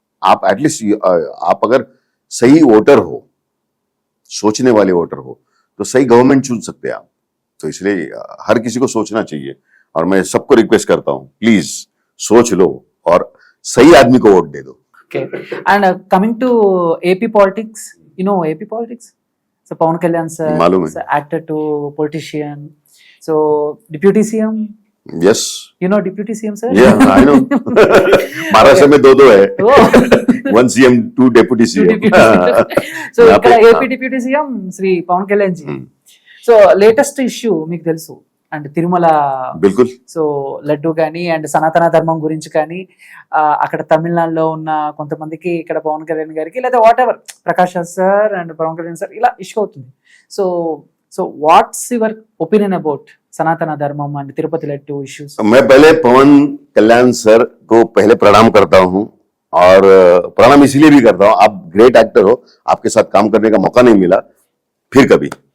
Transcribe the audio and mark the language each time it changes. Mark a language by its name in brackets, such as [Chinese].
[Hindi] आप एटलीस्ट आप अगर सही वोटर हो, सोचने वाले वोटर हो, तो सही गवर्नमेंट चुन सकते हैं आप। तो इसलिए हर किसी को सोचना चाहिए, और मैं सबको रिक्वेस्ट करता हूँ, प्लीज सोच लो और सही आदमी को वोट दे दो। [English] Okay, and coming to AP politics, you know AP politics. [Telugu] So Pawan Kalyan sir, [Hindi] मालूम है। [English] Actor to politician, so deputy CM, yes, you know deputy CM sir? या I know. [Hindi] महाराष्ट्र में दो है, Oh. 1 CM 2 deputy CM। [Telugu] So [Hindi] यहाँ [Telugu] ఇక్కడ [Hindi] पे, [Telugu] AP deputy CM Shri Pawan Kalyan G. Hmm. So latest issue మీకు తెలుసు, అండ్ తిరుమల, [Hindi] बिल्कुल। [Telugu] సో లడ్డు కానీ అండ్ సనాతన ధర్మం గురించి కానీ, అక్కడ తమిళనాడులో ఉన్న కొంతమందికి ఇక్కడ పవన్ కళ్యాణ్ గారికి, లేదా what ever Prakash Raj sir and Pawan Kalyan sir ఇలా ఇష్యూ అవుతుంది. [English] So so what's your opinion about Sanatana Dharmam and Tirupati laddu issues? [Hindi] मैं पहले पवन कल्याण सर को पहले प्रणाम करता हूं, और प्रणाम इसलिए भी करता हूं, आप ग्रेट एक्टर हो, आपके साथ काम करने का मौका नहीं मिला फिर कभी।